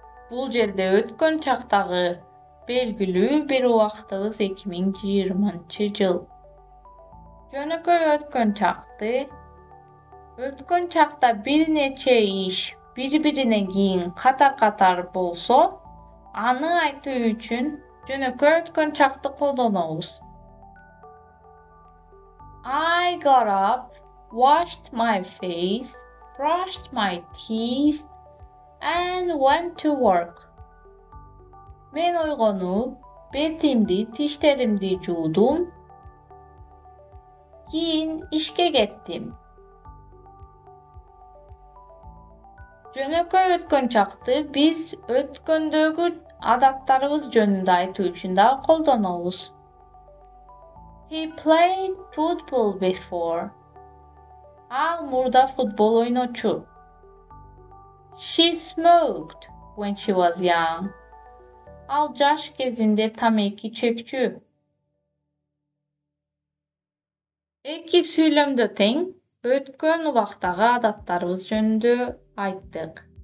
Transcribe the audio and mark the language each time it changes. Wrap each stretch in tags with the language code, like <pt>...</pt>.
<ky>Бул жерде өткөн чактагы белгилүү бир убактыбыз 2020 жыл. Жөнөкөй өткөн чакты өткөн чакта бир нече иш бири-биринен кийин катар-катар болсо, аны айтуу үчүн жөнөкөй өткөн чакты колдонобуз.</ky> <en>I got up, washed my face, brushed my teeth and went to work.</en> <ky>Мен ойгонуп, бетимди, тиштеримди жуудум. Кийин ишке кеттим. Жөнөкөй өткөн чакты биз өткөндөгү адаттарыбыз жөнүндө айтуу үчүн дагы колдонобуз.</ky> <en>He played football before.</en> <ky>Ал мурда футбол ойночу.</ky> <en>She smoked when she was young.</en> <ky>Ал жаш кезинде тамеки чөкчү. Эки сүйлөмдө тең өткөн убактагы адаттарыбыз жөнүндө айттык.</ky>